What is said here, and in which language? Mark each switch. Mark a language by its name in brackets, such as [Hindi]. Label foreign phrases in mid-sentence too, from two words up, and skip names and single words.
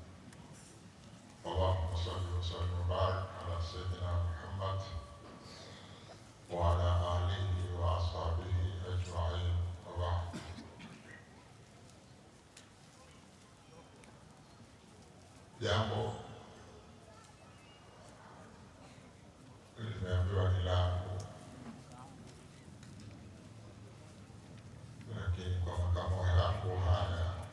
[Arabic] اللهم صل وسلم وبارك على سيدنا محمد وعلى آله وأصحابه أجمعين وبعد. [Swahili] Jambo limeambiwa ni langu, lakini kwa makamo yangu haya